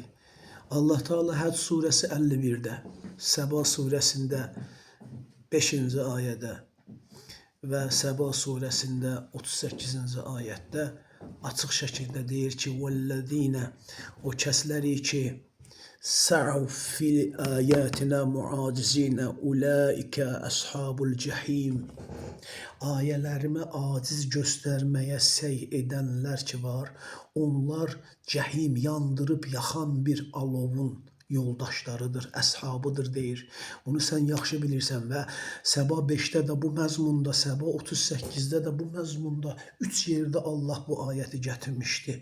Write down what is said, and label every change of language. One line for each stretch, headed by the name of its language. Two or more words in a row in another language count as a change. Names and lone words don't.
Azerbaijani: Allah Teala Həc surəsi 51-də, Səba surəsində 5-ci ayədə və Səba surəsində 38-ci ayətdə açıq şəkildə deyir ki, vəllədinə, o kəsləri ki,
Arabic: سعوا في آياتنا معاجزين أولئك أصحاب الجحيم.
Azerbaijani: Ayələrimi aciz göstərməyə səy edənlər ki var, onlar cəhim yandırıb yaxan bir alovun yoldaşlarıdır, əshabıdır deyir. Bunu sən yaxşı bilirsən və Səba 5-də də bu məzmunda, Səba 38-də də bu məzmunda 3 yerdə Allah bu ayəti gətirmişdi.